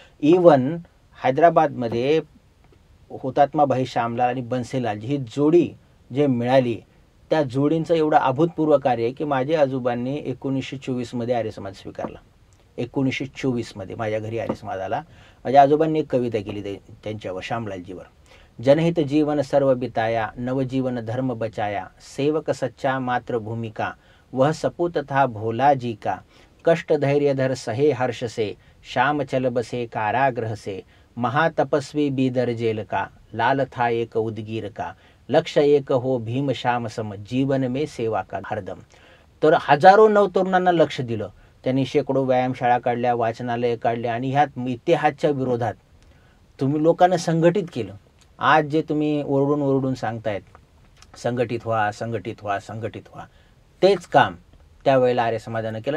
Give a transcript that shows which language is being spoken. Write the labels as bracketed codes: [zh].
[mr] Even हैदराबादमध्ये हुतात्मा भाई श्यामलाल आणि बन्सीलालजी ही जोडी जे मिळाली, त्या जोडींचं एवढं अभूतपूर्व कार्य आहे की माझ्या आजोबांनी 1924मध्ये आर्य समाज स्वीकारला. 1924मध्ये माझ्या घरी आर्य समाज आला. माझ्या आजोबांनी एक कविता केली त्यांच्यावर, श्यामलालजीवर. [hi] जनहित जीवन सर्व बिताया, नवजीवन धर्म बचाया, सेवक सच्चा मातृभूमि का, वह सपूत था भोला जी का, कष्ट धैर्य धर सहे हर्ष से, श्याम चल बसे कारागृह से, महातपस्वी बीदर जेल का, लाल था एक उदगीर का, लक्ष्य एक हो भीम श्याम सम, जीवन में सेवा का हरदम. [mr] तर हजारो नवतरुणांना लक्ष दिलं त्यांनी. शेकडो व्यायामशाळा काढल्या, वाचनालय काढल्या आणि ह्यात इतिहासच्या विरोधात तुम्ही लोकांना संघटित केलं. आज जे तुम्ही ओरडून ओरडून सांगतायत संघटित व्हा, संघटित व्हा, संघटित व्हा, तेच काम त्यावेळेला आर्य समाजानं केलं.